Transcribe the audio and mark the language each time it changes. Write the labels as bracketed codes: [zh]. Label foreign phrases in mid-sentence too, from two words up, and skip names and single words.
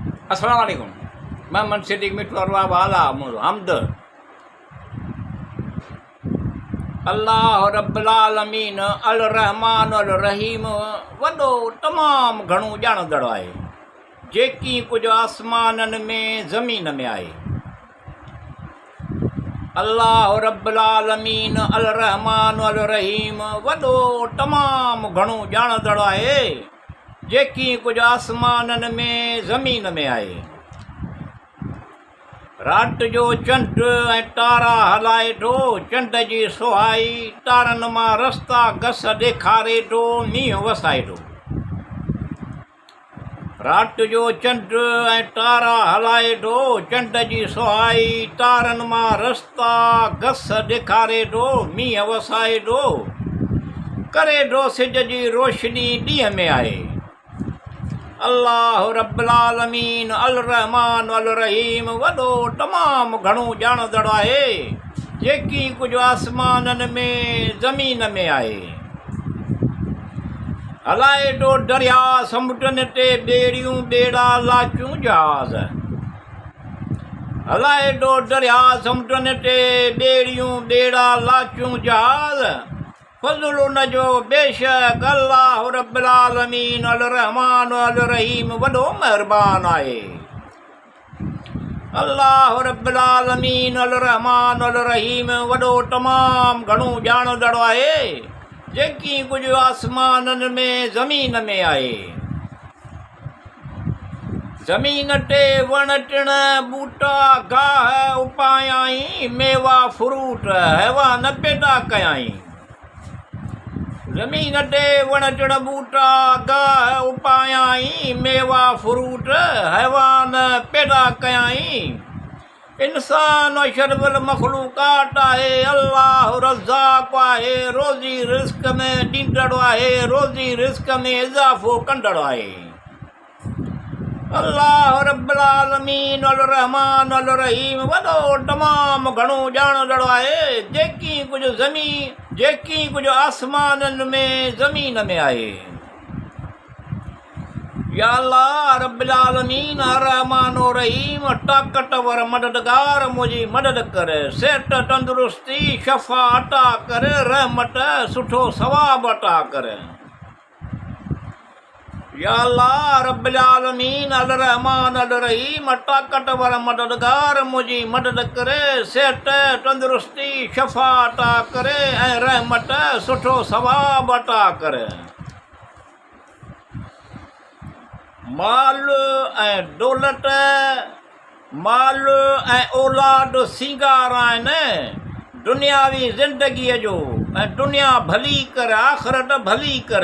[ar] السلام عليكم. [sd] मैं मनसिद्दीक़ मिठुआ वाला हमद। [ar] الله رب العالمين الرحمن الرحيم [sd] वॾो तमामु घणो ॼाणंदड़ आहे, जेकी कुझु आसमाननि में ज़मीन में आहे। [ar] الله رب العالمين الرحمن الرحيم [sd] वॾो तमामु घणो ॼाणंदड़ आहे, जेकी कुझु आसमाननि में ज़मीन में आहे। राति जो चंड ऐं तारा हलाए थो, चंड जी सुहाई तारनि मां रस्ता घस ॾेखारे थो, मींहुं वसाए थो। राति जो चंड ऐं तारा हलाए थो, चंड जी सुहाई तारनि मां रस्ता घस ॾेखारे थो, मींहुं वसाए थो, करे थो सिज जी रोशनी ॾींहं में आहे। [ar] الله رب العالمين الرحمن الرحيم [sd] वॾो तमामु घणो ॼाणंदड़ आहे, जेकी कुझु आसमाननि में ज़मीन में आहे। हलाए थो दरिया समुंडनि ते ॿेड़ियूं ॿेड़ा लाचूं जहाज़। हलाए थो दरिया समुंडनि ते ॿेड़ियूं ॿेड़ा लाचूं जहाज़। फज़ल उन जो बेशक [ar] الله رب العالمين الرحمن الرحيم [sd] वॾो महिरबान आहे। [ar] الله رب العالمين الرحمن الرحيم [sd] वॾो तमामु घणो ॼाणंदड़ आहे, जेकी कुझु आसमाननि में ज़मीन में आहे। ज़मीन ते वण टिण ॿूटा गाह उपायाई, मेवा फ्रूट हैवान पैदा कयाई। ज़मीन ते वण टिण ॿूटा गाह उपायाई, मेवा फ्रूट हैवान पैदा कयाई। इंसान [ar] أشرف المخلوقات [sd] आहे, अल्लाह रज़ाक़ आहे, रोज़ी रिस्क में ॾींदड़ आहे, रोज़ी रिस्क में इज़ाफ़ो कंदड़ आहे। [ar] الله رب العالمين الرحمن الرحيم [sd] वॾो तमामु घणो ॼाणंदड़ आहे, जेकी कुझु आसमाननि में ज़मीन में आहे। [ar] يا الله رب العالمين رحمن رحيم [sd] ताक़तवर मददगार मुंहिंजी मदद कर, सिहत तंदुरुस्ती शफ़ा अता कर, रहमत सुठो सवाब अता कर। [ar] يا الله رب العالمين الرحمن الرحيم [sd] ताक़तवर मददगार मुंहिंजी मदद करे, सिहत तंदुरुस्ती शफ़ा अता करे ऐं रहमत सुठो सवाब अता करे। माल ऐं दौलत, माल ऐं औलाद सींगार आहिनि दुनियावी ज़िंदगीअ जो, ऐं दुनिया भली कर आख़िरत भली कर।